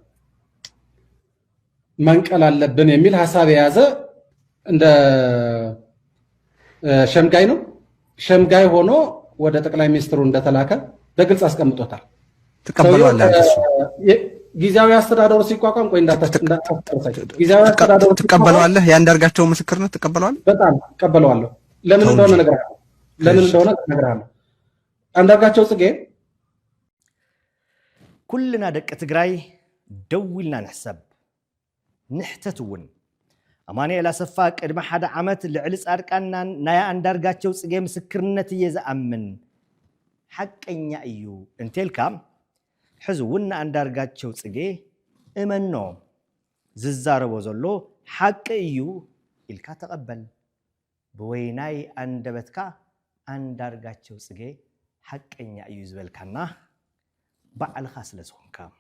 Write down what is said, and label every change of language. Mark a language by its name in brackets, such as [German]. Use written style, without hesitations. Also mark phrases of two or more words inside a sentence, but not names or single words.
[Amharic] መንቀል አለብን የሚል ሐሳብ የያዘ እንደ ሸምጋይ ነው። ሸምጋይ ሆኖ ወደ ጠቅላይ ሚኒስትሩ እንደተላከ በግልጽ አስቀምጦታል። ተቀበሏል። ጊዜያዊ አስተዳደሩ ሲቋቋም ቆይ ጊዜያዊ አስተዳደሩ ተቀበሏል። ያንዳርጋቸው ምስክርነት ተቀበሏል። በጣም ተቀበሏል። ለምን እንደሆነ ነግራለሁ። አንዳርጋቸው ጽጌ [Tigrinya] ኩልና ደቂ ትግራይ ደውልና ንሕሰብ ንሕተትውን ኣማኑኤል ኣሰፋ ቅድሚ ሓደ ዓመት ልዕሊ ጻድቃንና ናይ አንዳርጋቸው ጽጌ ምስክርነት እየ ዝኣምን ሐቀኛ እዩ እንቴልካ ሕዝውን አንዳርጋቸው ጽጌ እመኖ ዝዛረቦ ዘሎ ሐቅ እዩ ኢልካ ተቀበል። ብወይናይ አንደበትካ አንዳርጋቸው ጽጌ ሐቀኛ እዩ ዝበልካና ባዕልኻ ስለ ዝኾንካ